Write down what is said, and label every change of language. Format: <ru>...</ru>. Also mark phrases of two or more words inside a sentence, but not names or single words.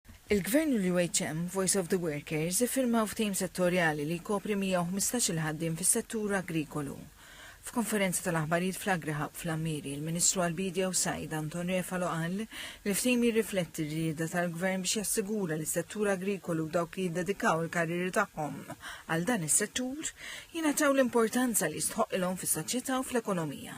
<mt>Il-Gvern u l-UHM Voice of the Workers iffirmaw ftehim settorjali li jkopri 115 il-ħaddiem fis-settur agrikolu. F'konferenza tal-aħbarijiet fl-Agraħab fl-Ammiri, il-Ministru għall-Bidja u Sajd Anton Refalo qal li l-ftehim jirrifletti r-rieda tal-Gvern biex jassigura li s-settur agrikolu dawk li jiddedikaw il-karriri tagħhom għal dan is-settur jingħataw l-importanza li jistħoqilhom fis-soċjetà u fl-ekonomija.</mt>